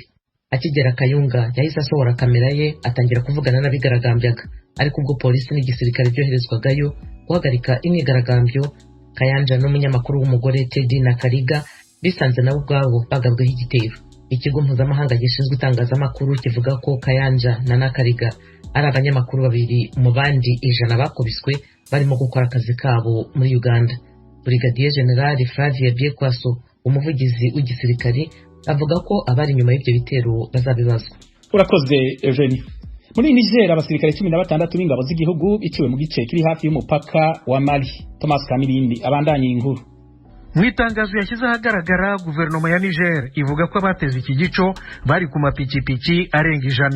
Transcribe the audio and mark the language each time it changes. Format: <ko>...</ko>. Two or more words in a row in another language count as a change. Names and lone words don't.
<rw>Akigera Kayunga yahise asohora kamera ye atangira kuvugana n'abigaragambyaga, ariko ubwo polisi n'igisirikare byoherezwagayo guhagarika imyigaragambyo, Kayanja n'umunyamakuru w'umugore Teddy na Kariga bisanze nabo ubwabo bagabweho igitero. Ikigo mpuzamahanga gishinzwe itangazamakuru kivuga ko Kayanja na Nakariga ari abanyamakuru babiri mu bandi 100 bakubiswe barimo gukora akazi kabo muri Uganda. Brigadier General Flavia Biekwaso, umuvugizi w'igisirikare, avuga ko abari nyuma y'ibyo bitero bazabibazwa. Urakoze Eugenie. Muri Niger abasirikare 16 b'ingabo z'igihugu biciwe mu gice kiri hafi y'umupaka wa Mali.</rw> <rn>Thomas Kamilindi abandanye inkuru.</rn> <rw>Mu itangazo yashyize ahagaragara guverinoma ya Niger ivuga ko abateze iki gico bari ku mapikipiki arenga 100.</rw>